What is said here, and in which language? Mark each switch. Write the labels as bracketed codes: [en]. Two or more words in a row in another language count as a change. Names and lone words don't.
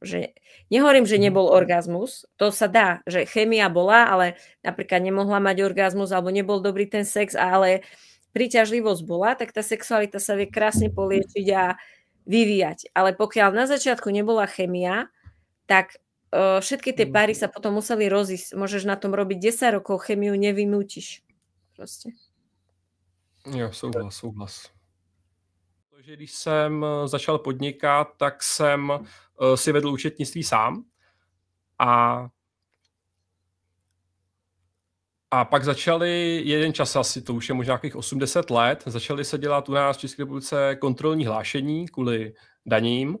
[sk] Že, nehovorím, že nebol orgazmus, to sa dá, že chémia bola, ale napríklad nemohla mať orgazmus, alebo nebol dobrý ten sex, ale príťažlivosť bola, tak tá sexualita sa vie krásne poliečiť a vyvíjať. Ale pokiaľ na začiatku nebola chémia, tak všetky tie páry sa potom museli rozísť. Môžeš na tom robiť 10 rokov, chémiu nevynútiš. Proste. [cs] Jo, souhlas. Protože když jsem začal podnikat, tak jsem si vedl účetnictví sám a pak začali jeden čas, asi to už je možná nějakých 80 let, začali se dělat u nás v České republice kontrolní hlášení kvůli daním.